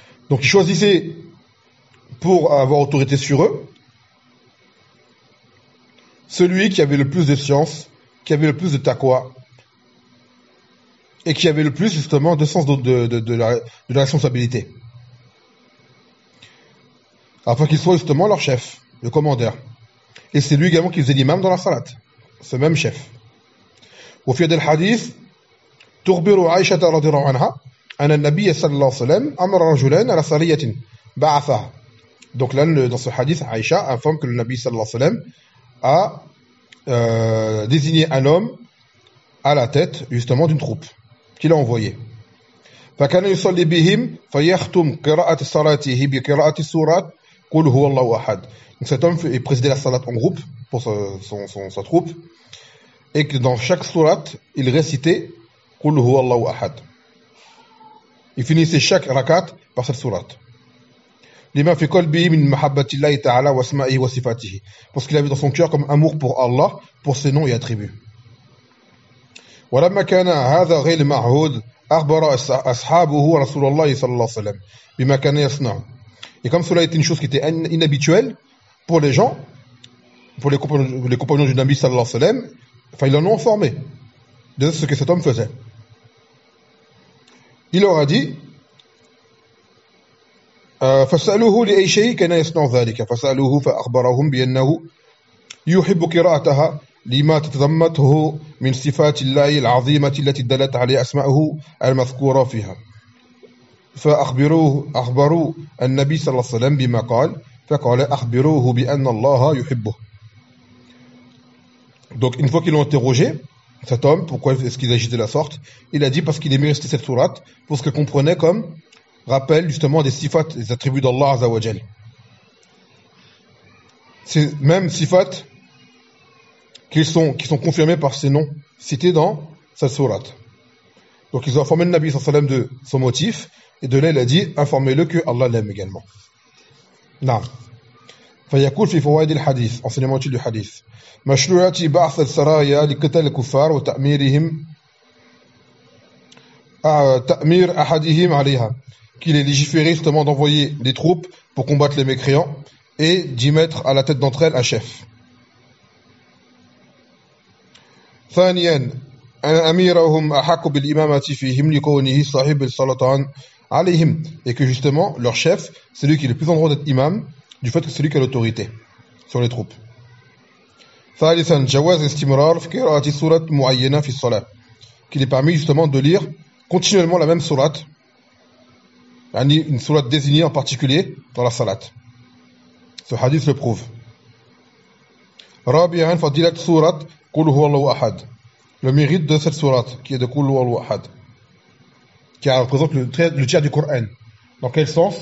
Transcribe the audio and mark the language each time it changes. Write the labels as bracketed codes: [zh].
[fr] Donc ils choisissaient pour avoir autorité sur eux celui qui avait le plus de science, qui avait le plus de taqwa, et qui avait le plus justement de sens de la responsabilité. Afin qu'il soit justement leur chef, le commandeur. Et c'est lui également qui faisait l'imam dans la salat, ce même chef. Au fil des hadith, [ar] تخبر عائشة رضي الله عنها أن النبي صلى الله عليه وسلم أمر رجلا على سرية بعثها. [fr] Donc là, dans ce hadith, Aïcha informe que le Nabi صلى الله عليه وسلم a désigné un homme à la tête justement d'une troupe qu'il a envoyé. [ar] فكان يصلي بهم فيختم قراءة صلاته بقراءة سورة قل هو الله أحد. [fr] Donc cet homme est présidé la salat en groupe pour sa troupe et que dans chaque surat il récitait [ar] قل هو الله أحد. [fr] Il finissait chaque rakat par cette surat. [ar] لما في قلبه من محبة الله تعالى واسمائه وصفاته [fr] parce qu'il avait dans son cœur comme amour pour Allah pour ses noms et attributs. [ar] ولما كان هذا غير معهود أخبر أصحابه رسول الله صلى الله عليه وسلم بما كان يصنع. [fr] Et comme cela était une chose qui était inhabituelle pour les gens, pour les compagnons du Nabi صلى الله عليه وسلم, enfin ils l'ont informé de ce que cet homme faisait. Il leur a dit [ar] فسألوه لأي شيء كان يصنع ذلك فسألوه فأخبرهم بأنه يحب قراءتها لما تتضمته من صفات الله العظيمة التي دلت عليه أسماؤه المذكورة فيها فأخبروه أخبروا النبي صلى الله عليه وسلم بما قال فقال أخبروه بأن الله يحبه. [fr] Donc une fois qu'ils l'ont interrogé, cet homme, pourquoi est-ce qu'il agit de la sorte, il a dit parce qu'il aimait réciter cette sourate pour ce qu'il comprenait comme rappelle justement des sifat, des attributs d'Allah Azza wa Jal. Ces mêmes sifat qui sont confirmés par ces noms cités dans cette sourate. Donc ils ont informé le Nabi sallallahu alayhi wa sallam de son motif, et de là il a dit informez-le que Allah l'aime également. [ar] Naam. فيقول في فوائد الحديث [fr] enseignement du hadith [ar] مشروعات بعث السرايا لقتل الكفار وتأميرهم تأمير أحدهم عليها. [fr] Qu'il est légiféré justement d'envoyer des troupes pour combattre les mécréants et d'y mettre à la tête d'entre elles un chef. [ar] ثانياً أن أميرهم أحق بالإمامة فيهم لكونه صاحب السلطان عليهم. [fr] Et que justement leur chef, c'est lui qui est le plus en droit d'être imam du fait que c'est lui qui a l'autorité sur les troupes. [ar] ثالثاً جواز استمرار في قراءة سورة معينة في الصلاة. [fr] Qu'il est permis justement de lire continuellement la même sourate. Une surat désignée en particulier dans la salat. Ce hadith le prouve. [ar] Rabi'an fadilat surat Qul huwallahu ahad. [fr] Le mérite de cette surat qui est de Qul huwallahu ahad, qui représente le tiers du Coran. Dans quel sens?